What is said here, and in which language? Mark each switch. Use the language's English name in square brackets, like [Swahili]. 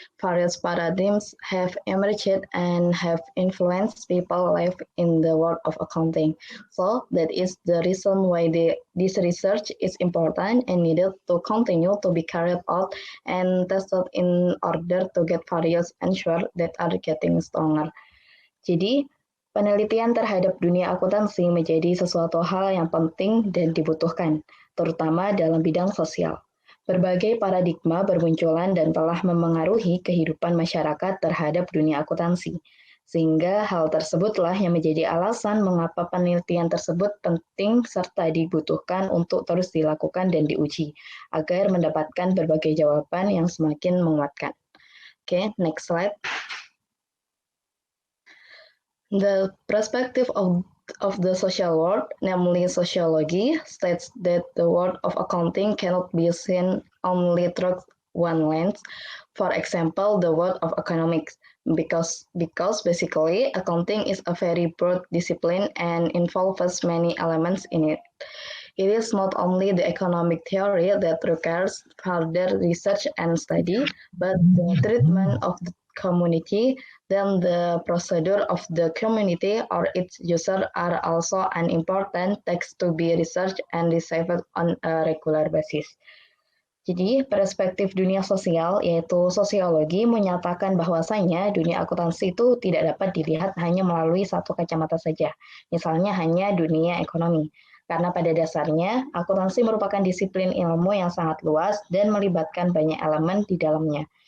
[English] Various paradigms have emerged and have influenced people's life in the world of accounting. So that is the reason why this research is important and needed to continue to be carried out and tested in order to get various answers that are getting stronger. [Indonesian] Jadi, penelitian terhadap dunia akuntansi menjadi sesuatu hal yang penting dan dibutuhkan, terutama dalam bidang sosial. Berbagai paradigma bermunculan dan telah memengaruhi kehidupan masyarakat terhadap dunia akuntansi. Sehingga hal tersebutlah yang menjadi alasan mengapa penelitian tersebut penting serta dibutuhkan untuk terus dilakukan dan diuji, agar mendapatkan berbagai jawaban yang semakin menguatkan. [English] Oke, next slide. The perspective of the social world, namely sociology, states that the world of accounting cannot be seen only through one lens. For example, the world of economics, because basically accounting is a very broad discipline and involves many elements in it. It is not only the economic theory that requires further research and study, but the treatment of the community, then the procedure of the community or its user are also an important text to be researched and received on a regular basis. [Indonesian] Jadi, perspektif dunia sosial, yaitu sosiologi, menyatakan bahwasanya dunia akuntansi itu tidak dapat dilihat hanya melalui satu kacamata saja, misalnya hanya dunia ekonomi. Karena pada dasarnya, akuntansi merupakan disiplin ilmu yang sangat luas dan melibatkan banyak elemen di dalamnya.